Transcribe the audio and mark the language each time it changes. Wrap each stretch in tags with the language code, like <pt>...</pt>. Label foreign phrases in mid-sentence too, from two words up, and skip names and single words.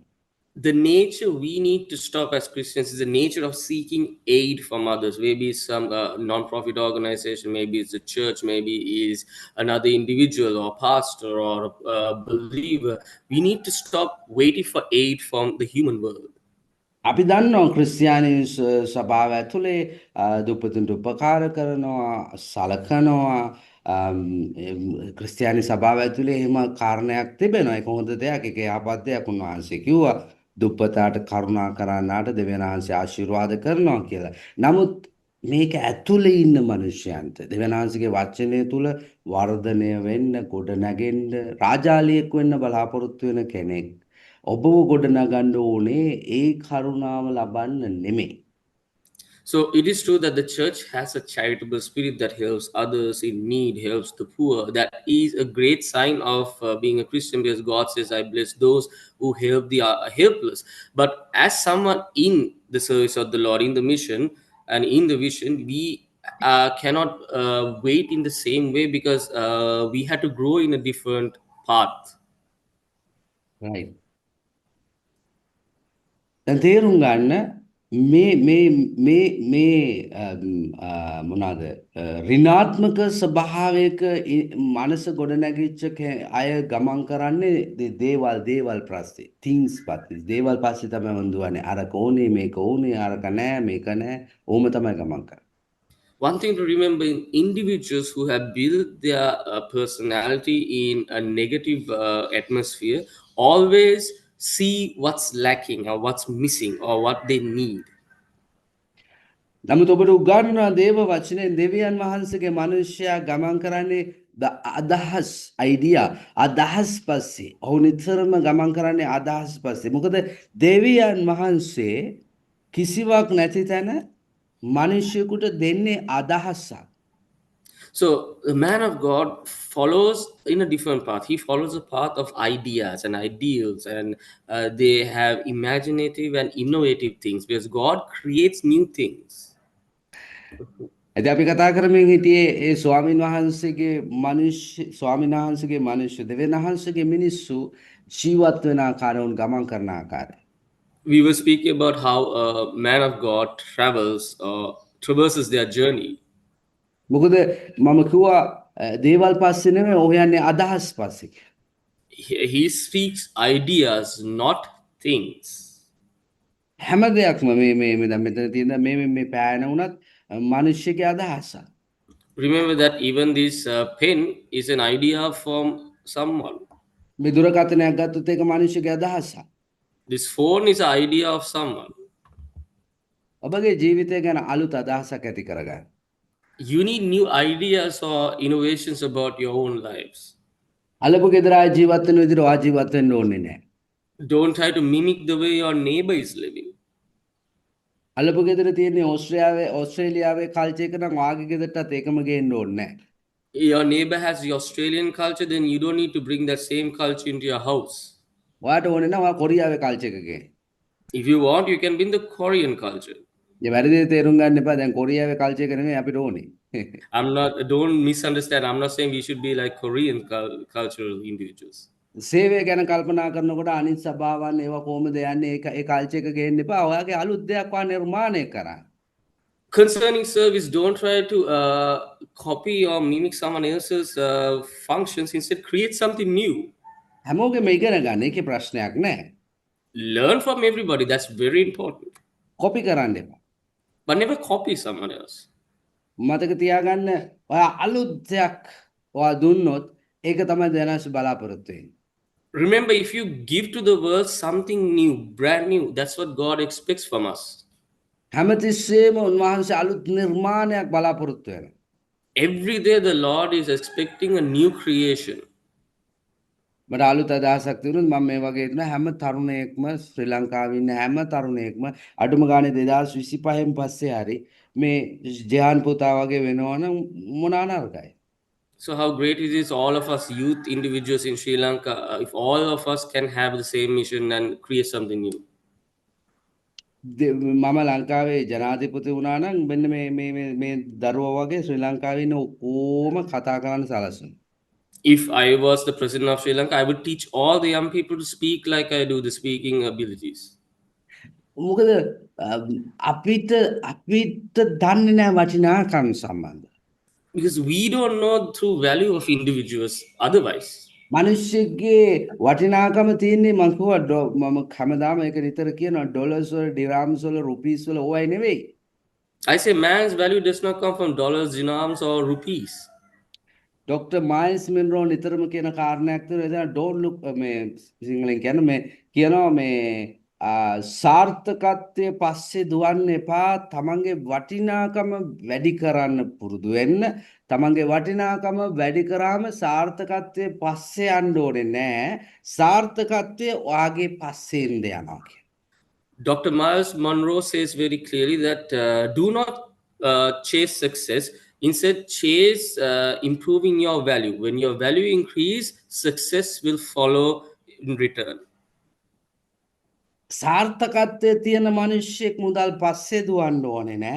<en>The nature we need to stop as Christians is the nature of seeking aid from others. Maybe it's some non-profit organization, maybe it's a church, maybe it's another individual or pastor or a believer. We need to stop waiting for aid from the human world.</en> <si>අපි දන්නවා ක්‍රිස්තියානි සභාව ඇතුලේ දුප්පතුන්ට උපකාර කරනවා, සලකනවා. ක්‍රිස්තියානි සභාව ඇතුලේ එහෙම කාරණයක් තිබෙනවා. ඒක හොඳ දෙයක්. ඒක යහපත් දෙයක්. උන්වහන්සේ කිව්වා දුප්පතාට කරුණා කරන්නාට දෙවියන් වහන්සේ ආශිර්වාද කරනවා කියලා. නමුත් මේක ඇතුලේ ඉන්න මිනිසයන්ට දෙවියන් වහන්සේගේ වචනය තුල වර්ධනය වෙන්න, ගොඩ නැගෙන්න, රාජාලියෙක් වෙන්න බලාපොරොත්තු වෙන කෙනෙක් ඔබව ගොඩ නගන්න ඕනේ ඒ කරුණාව ලබන්න නෙමෙයි.</si> <en>So it is true that the church has a charitable spirit that helps others in need, helps the poor. That is a great sign of being a Christian, because God says, I bless those who help the helpless. But as someone in the service of the Lord, in the mission and in the vision, we cannot wait in the same way, because we had to grow in a different path. Right.</en> <si>දැන් තේරුම් ගන්න මේ මොනවාද ඍණාත්මක ස්වභාවයක මනස ගොඩනැගිච්ච අය ගමන් කරන්නේ දේවල් පස්සේ things පස්සේ දේවල් පස්සේ තමයි වඳුවන්නේ අරක ඕනේ මේක ඕනේ අරක නෑ මේක නෑ ඕම තමයි ගමන් කරන්නේ.</si> <en>One thing to remember, in individuals who have built their personality in a negative atmosphere always see what's lacking or what's missing or what they need.</en> <si>නමුත් ඔබට උගන්වන දේව වචනේ දෙවියන් වහන්සේගේ මිනිසයා ගමන් කරන්නේ අදහස් idea අදහස් පස්සේ ඔහු නිතරම ගමන් කරන්නේ අදහස් පස්සේ. මොකද දෙවියන් වහන්සේ කිසිවක් නැති තැන මිනිසෙකුට දෙන්නේ අදහසක්.</si> <en>So the man of God follows in a different path. He follows a path of ideas and ideals, and they have imaginative and innovative things, because God creates new things.</en> <si>ඇයි අපි කතා කරමින් හිටියේ ඒ ස්වාමීන් වහන්සේගේ මිනිස්සු දෙවියන් වහන්සේගේ මිනිස්සු ජීවත් වෙන ආකාරය උන් ගමන් කරන ආකාරය.</si> <en>We were speaking about how a man of God traverses their journey.</en> <si>මොකද මම කිව්වා දේවල් පස්සේ නෙමෙයි ඔහු යන්නේ අදහස් පස්සේ කියලා.</si> <en>He speaks ideas, not things.</en> <si>හැම දෙයක්ම මේ දැන් මෙතන තියෙන මේ පෑන උනත් මිනිස්සුගේ අදහසක්.</si> <en>Remember that even this pen is an idea from someone.</en> <si>මේ දුරකථනයක් ගත්තොත් ඒක මිනිස්සුගේ අදහසක්.</si> <en>This phone is an idea of someone.</en> <si>ඔබගේ ජීවිතය ගැන අලුත් අදහසක් ඇති කරගන්න.</si> <en>You need new ideas or innovations about your own lives.</en> <si>අලපු ගෙදර ආයි ජීවත් වෙන විදිහට ඔයා ජීවත් වෙන්න ඕනේ නැහැ.</si> <en>Don't try to mimic the way your neighbor is living.</en> <si>අලපු ගෙදර තියෙන්නේ ඕස්ට්‍රේලියාවේ කල්චර් එක නම් ඔයාගේ ගෙදරටත් ඒකම ගේන්න ඕනේ නැහැ.</si> <en>Your neighbor has the Australian culture, then you don't need to bring that same culture into your house.</en> <si>ඔයාට ඕනේ නම් ඔයා කොරියාවේ කල්චර් එක ගේන්න.</si> <en>If you want, you can bring the Korean culture.</en> <si>ඒ වැරදි තේරුම් ගන්න එපා. දැන් කොරියාවේ කල්චර් එක නෙමෙයි අපිට ඕනේ.</si> <en>Don't misunderstand. I'm not saying we should be like Korean cultural individuals.</en> <si>සේවය ගැන කල්පනා කරනකොට අනිත් සභාවන් ඒවා කොහොමද යන්නේ ඒ කල්චර් එක ගේන්න එපා. ඔයාගේ අලුත් දෙයක් ඔයා නිර්මාණය කරන්න.</si> <en>Concerning service, don't try to copy or mimic someone else's functions. Instead, create something new.</en> <si>හැමෝගෙම ඉගෙන ගන්න. ඒකේ ප්‍රශ්නයක් නැහැ.</si> <en>Learn from everybody. That's very important.</en> <si>කොපි කරන්න එපා.</si> <en>But never copy someone else.</en> <si>මතක තියාගන්න ඔයා අලුත් දෙයක් ඔයා දුන්නොත් ඒක තමයි දැනස් බලාපොරොත්තු වෙන්නේ.</si> <en>Remember, if you give to the world something new, brand new, that's what God expects from us.</en> <si>හැමතිස්සෙම උන්වහන්සේ අලුත් නිර්මාණයක් බලාපොරොත්තු වෙනවා.</si> <en>Every day, the Lord is expecting a new creation.</en> <si>මට අලුත් අදහසක් තිබුණොත් මම මේ වගේ හිතන හැම තරුණයෙක්ම ශ්‍රී ලංකාවේ ඉන්න හැම තරුණයෙක්ම අඩුම ගානේ 2025න් පස්සේ හරි මේ ජයන් පුතා වගේ වෙනවනම් මොනවා නරකයි.</si> <en>So how great it is, all of us youth individuals in Sri Lanka, if all of us can have the same mission and create something new.</en> <si>මම ලංකාවේ ජනාධිපති වුණා නම් මෙන්න මේ දරුවෝ වගේ ශ්‍රී ලංකාවේ ඉන්න ඕම කතා කරන්න සලසන.</si> <en>If I was the president of Sri Lanka, I would teach all the young people to speak like I do, the speaking abilities.</en> <si>මොකද අපිට දන්නේ නැහැ වටිනාකම් සම්බන්ධ.</si> <en>Because we don't know true value of individuals otherwise.</en> <si>මිනිස්සුගේ වටිනාකම තියෙන්නේ මම කිව්වා මම හැමදාම ඒක නිතර කියනවා ඩොලර්ස් වල ඩිරාම්ස් වල රුපීස් වල ඕවයි නෙවෙයි.</si> <en>I say man's value does not come from dollars, dinars or rupees.</en> <si>ඩොක්ටර් මයිල්ස් මින්රෝ නිතරම කියන කාරණයක් තියෙනවා</si> <en>don't look</en> <si>මේ සිංහලෙන් කියන්නේ මේ කියනවා මේ සාර්ථකත්වයේ පස්සේ දුවන්න එපා තමන්ගේ වටිනාකම වැඩි කරන්න පුරුදු වෙන්න තමන්ගේ වටිනාකම වැඩි කරාම සාර්ථකත්වයේ පස්සේ යන්න ඕනේ නෑ සාර්ථකත්වයේ ඔයාගේ පස්සේ ඉන්න යනවා කියන.</si> <en>Dr. Miles Monroe says very clearly that do not chase success. Instead, chase improving your value. When your value increase, success will follow in return.</en> <si>සාර්ථකත්වයේ තියෙන මිනිස්සෙක් මුදල් පස්සේ දුවන්න ඕනේ නෑ.</si>